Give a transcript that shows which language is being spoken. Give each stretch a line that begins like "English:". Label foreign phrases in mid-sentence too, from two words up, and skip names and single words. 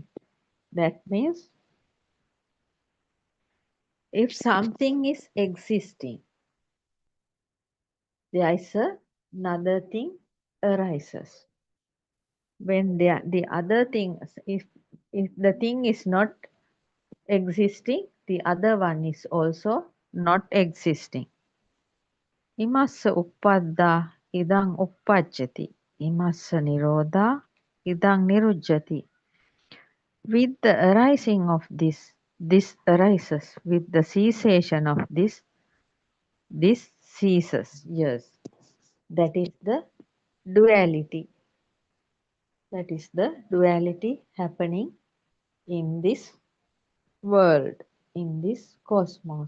English: That means if something is existing, there is another thing arises. When the other thing, if the thing is not existing, the other one is also not existing.
Pali: Imassa uppadda idang uppajjati. Imassa nirodha idang nirujjati.
English: With the arising of this arises. With the cessation of this ceases. Yes, that is the duality. That is the duality happening in this world, in this cosmos.